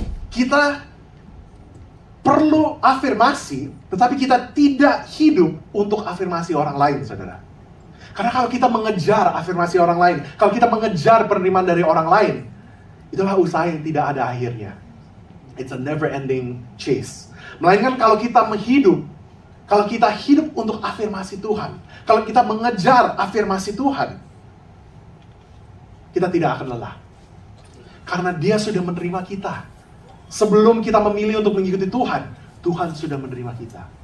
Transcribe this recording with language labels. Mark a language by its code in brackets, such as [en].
[id] Kita perlu afirmasi, tetapi kita tidak hidup untuk afirmasi orang lain, saudara. Karena kalau kita mengejar afirmasi orang lain, kalau kita mengejar penerimaan dari orang lain, itulah usaha yang tidak ada akhirnya. [en] It's a never-ending chase. [id] Melainkan kalau kita kalau kita hidup untuk afirmasi Tuhan, kalau kita mengejar afirmasi Tuhan, kita tidak akan lelah. Karena Dia sudah menerima kita. Sebelum kita memilih untuk mengikuti Tuhan, Tuhan sudah menerima kita.